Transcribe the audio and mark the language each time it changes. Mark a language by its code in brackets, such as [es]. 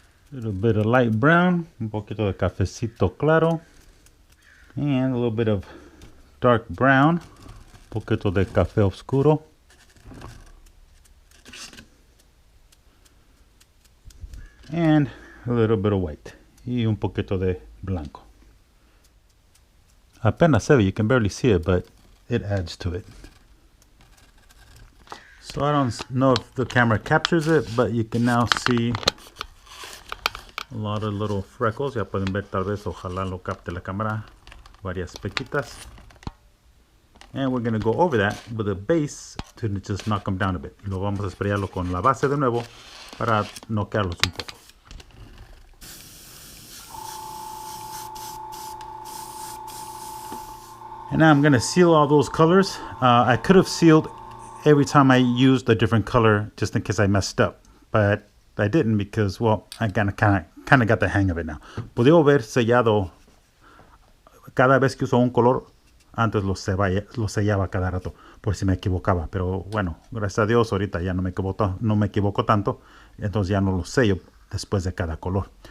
[en] a little bit of light brown, [es] un poquito de cafecito claro, [en] and a little bit of dark brown, [es] un poquito de café oscuro, [en] and a little bit of white, [es] y un poquito de blanco. Apenas se ve, [en] you can barely see it, but it adds to it. So I don't know if the camera captures it, but you can now see a lot of little freckles. [es] Ya pueden ver, tal vez, ojalá lo capte la cámara, varias pequitas. [en] And we're going to go over that with a base to just knock them down a bit. [es] Y lo vamos a sprayarlo con la base de nuevo para noquearlos un poco. [en] And now I'm going to seal all those colors. I could have sealed every time I used a different color just in case I messed up, but I didn't because, well, I kind of got the hang of it now. [es] Puedo haber sellado cada vez que uso un color. Antes lo sellaba cada rato por si me equivocaba, pero bueno, gracias a Dios ahorita ya no me equivoco tanto, entonces ya no lo sello después de cada color.